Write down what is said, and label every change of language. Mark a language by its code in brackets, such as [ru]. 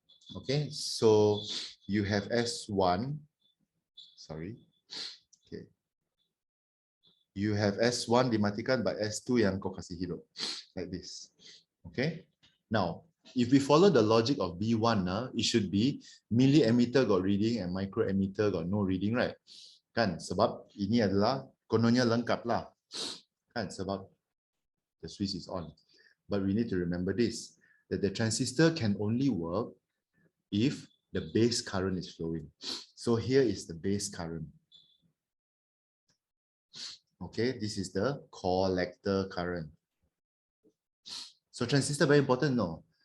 [en] Okay, so you have S1, sorry. Okay, you have S1 dimatikan by S2 [ms] yang kau kasih hidup. [en] Like this. Okay. Now, if we follow the logic of B1, it should be millimeter got reading and micrometer got no reading, right? [ms] Kan? Sebab ini adalah kononnya lengkap lah. Kan? Sebab [en] the switch is on. But we need to remember this, that the transistor can only work if the base current is flowing. So here is the base current. Okay, this is the collector current. So transistor very important, no?